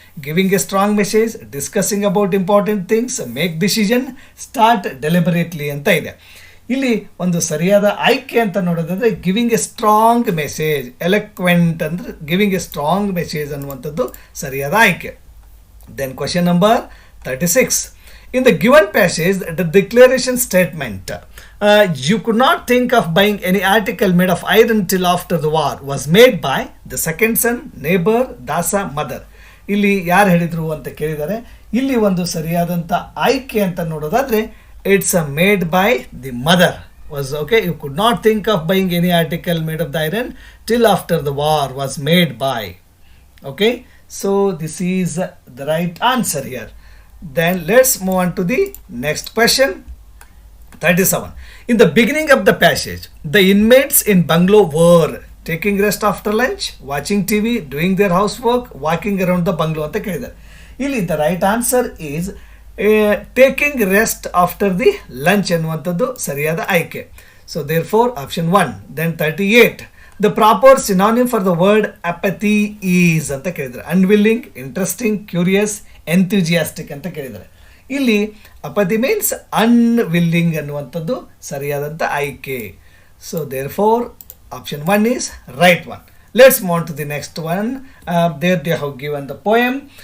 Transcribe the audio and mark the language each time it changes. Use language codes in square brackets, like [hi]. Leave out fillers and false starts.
[en] Giving a strong message, discussing about important things, make decision, start deliberately ಅಂತ ಇದೆ. [kn] ಇಲ್ಲಿ ಒಂದು ಸರಿಯಾದ ಆಯ್ಕೆ ಅಂತ ನೋಡೋದಾದರೆ [en] Giving a strong message. [kn] ಎಲಕ್ವೆಂಟ್ ಅಂದರೆ [en] giving a strong message [kn] ಅನ್ನುವಂಥದ್ದು ಸರಿಯಾದ ಆಯ್ಕೆ. [en] Then question number 36. In the given passage, the declaration statement, you could not think of buying any article made of iron till after the war, was made by the second son, neighbor, Dasa, mother. [kn] ಇಲ್ಲಿ ಯಾರು ಹೇಳಿದರು ಅಂತ ಕೇಳಿದ್ದಾರೆ. ಇಲ್ಲಿ ಒಂದು ಸರಿಯಾದಂಥ ಆಯ್ಕೆ ಅಂತ ನೋಡೋದಾದರೆ [en] It's made by the mother was okay. You could not think of buying any article made of the iron till after the war was made by. Okay, so this is the right answer here. Then let's move on to the next question. 37. In the beginning of the passage, the inmates in bungalow were taking rest after lunch, watching TV, doing their housework, walking around the bungalow [kn] ಅಂತ ಕೇಳಿದ್ದಾರೆ. [en] ಇಲ್ಲಿ the right answer is taking rest after the lunch [kn] ಅನ್ನುವಂಥದ್ದು ಸರಿಯಾದ ಆಯ್ಕೆ. [en] So therefore option 1. Then 38. The proper synonym for the word apathy is [kn] ಅಂತ ಕೇಳಿದ್ದಾರೆ. [en] Unwilling, interesting, curious, enthusiastic [kn] ಅಂತ ಕೇಳಿದ್ದಾರೆ. ಇಲ್ಲಿ [en] apathy means unwilling [kn] ಅನ್ನುವಂಥದ್ದು ಸರಿಯಾದಂಥ ಆಯ್ಕೆ. [en] So therefore option 1 is right one. Let's move to the next one. There they have given the poem.